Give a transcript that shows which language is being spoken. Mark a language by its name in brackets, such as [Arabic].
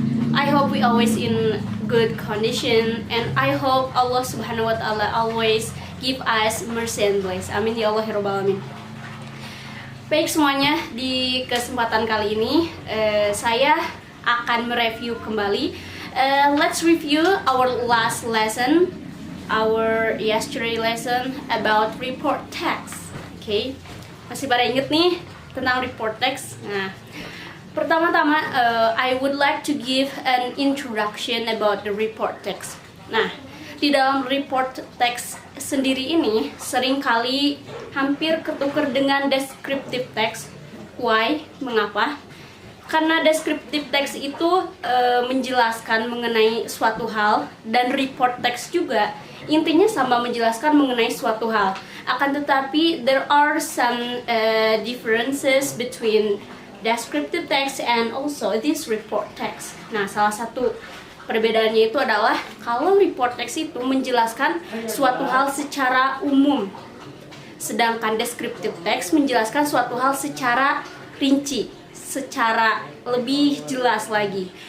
[English] I hope we always in good condition and I hope Allah [Arabic] Subhanahu wa taala [English] always give us mercy and bless. [Arabic] Amin ya Allah ya rabbal alamin. [Indonesian] Baik semuanya, di kesempatan kali ini saya akan mereview kembali. [English] Let's review our last lesson, our yesterday lesson about report text. [Indonesian] Okay, masih pada inget nih tentang report text? Nah, pertama-tama [English] I would like to give an introduction about the report text. [Indonesian] Nah, di dalam report text sendiri ini seringkali hampir ketukar dengan descriptive text. [English] Why? [Indonesian] Mengapa? Karena descriptive text itu menjelaskan mengenai suatu hal, dan report text juga intinya sama, menjelaskan mengenai suatu hal. Akan tetapi [English] there are some differences between descriptive text and also this report text. [Indonesian] Nah, salah satu perbedaannya itu adalah kalau report text itu menjelaskan suatu hal secara umum, sedangkan descriptive text menjelaskan suatu hal secara rinci, secara lebih jelas lagi.